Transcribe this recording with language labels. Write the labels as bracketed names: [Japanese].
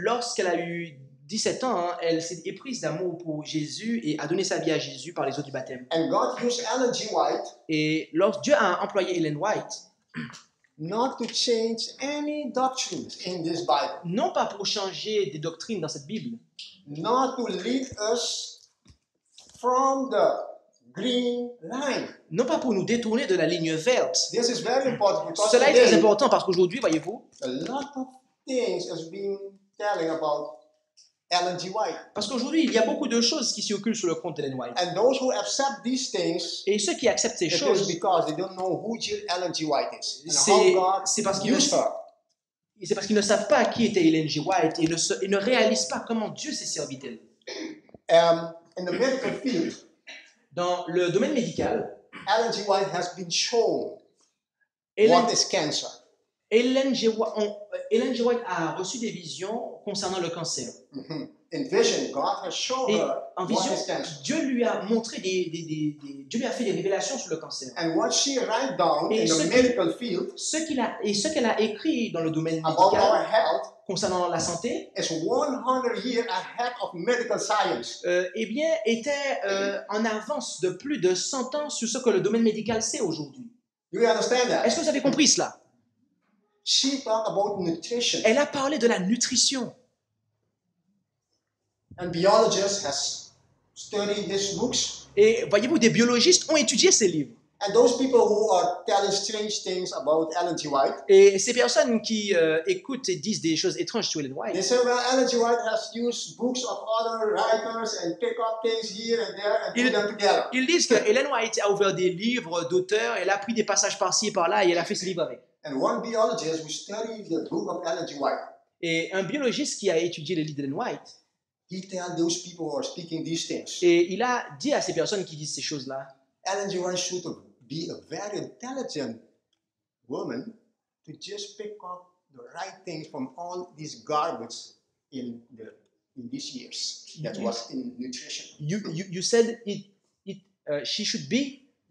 [French] Lorsqu'elle a eu 17 ans, elle s'est éprise d'amour pour Jésus et a donné sa vie à Jésus par les eaux du baptême. [English] And God used Ellen G. White. [French] Et Dieu a employé Ellen White. [English] Not to change any doctrines in this Bible. [French] Non pas pour changer des doctrines dans cette Bible. [English] Not to lead us from the green line. [French] Non pas pour nous détourner de la ligne verte. [English] This is very important because [French] Cela est très important parce qu'aujourd'hui, voyez-vous, [English] a lot of things has been telling about Ellen G. White. [French] Parce qu'aujourd'hui, il y a beaucoup de choses qui circulent sur le compte d'Ellen White. [English] And those who accept these things, [French] Et ceux qui acceptent ces [English] it is [French] choses, [English] because they don't know who Ellen G. White is. [French] c'est parce qu'ils ne savent pas qui était Ellen G. White et ne réalisent pas comment Dieu s'est servi d'elle. [English] In the medical field, [French] dans le domaine médical, [English] Ellen G. White has been shown what is cancer. [French] Ellen G. White a reçu des visions concernant le cancer. Mm-hmm. [English] In vision, God has shown her [French] en vision, [English] what is cancer. [French] Dieu lui a montré Dieu lui a fait des révélations sur le cancer. [English] And what she write down in the medical field, [French] ce qu'elle a écrit dans le domaine [English] about [French] médical [English] our health, [French] concernant la santé, [English] is 100 years ahead of medical science. [French] Était en avance de plus de 100 ans sur ce que le domaine médical sait aujourd'hui. [English] Do you understand that? [French] Est-ce que vous avez compris cela? [English] She talked about nutrition. [French] Elle a parlé de la nutrition. [English] And biologists has studied these books. [French] Et voyez-vous, des biologistes ont étudié ces livres. [English] And those people who are telling strange things about Ellen G. White. [French] Et ces personnes qui écoutent et disent des choses étranges sur Ellen White. [English] They say, well, Ellen G. White has used books of other writers and pick up things here and there and put them together. [French] Ils disent que Ellen White a ouvert des livres d'auteurs, elle a pris des passages par-ci et par-là et elle a fait ses livres avec. [English] And one biologist who studied the book of Ellen G. White. [French] Et un biologiste qui a étudié les livres d'Ellen White. [English] He tells those people who are speaking these things. [French] Et il a dit à ces personnes qui disent ces choses-là. [English] Ellen G. White should be a very intelligent woman to just pick up the right things from all this garbage in these years that was in nutrition. You said she should be